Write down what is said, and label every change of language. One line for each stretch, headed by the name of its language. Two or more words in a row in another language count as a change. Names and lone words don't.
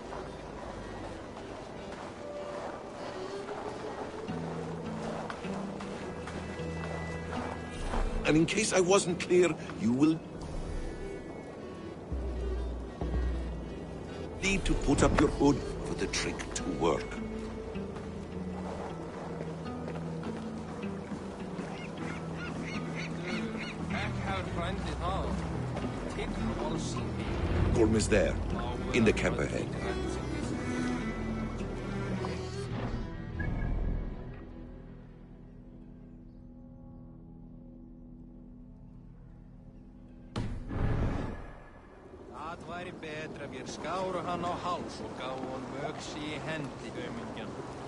English: And in case I wasn't clear, you will need to put up your hood for the trick to work. Gorm is there, in the camp ahead.
Icelandic: Það væri betra ef ég skáru hann á háls og gáfu honum öxi í hendi, aumingjan.